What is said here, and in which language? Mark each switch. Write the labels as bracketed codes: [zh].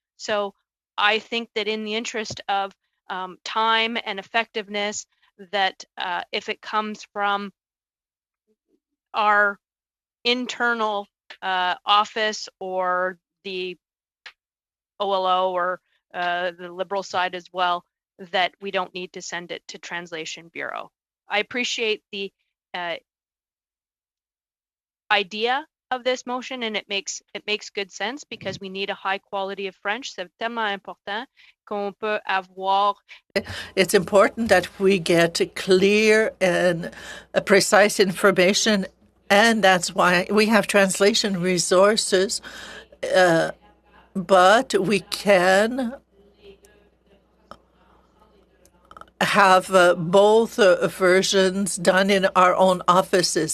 [en] So I think that in the interest of time and effectiveness, that if it comes from our internal office or the OLO or the Liberal side as well, that we don't need to send it to Translation Bureau. I appreciate the idea of this motion, and it makes good sense because we need a high quality of French. [fr] C'est tellement important qu'on peut avoir. [en] It's important that we get clear and precise information, and that's why we have translation resources, but we can have both versions done in our own offices.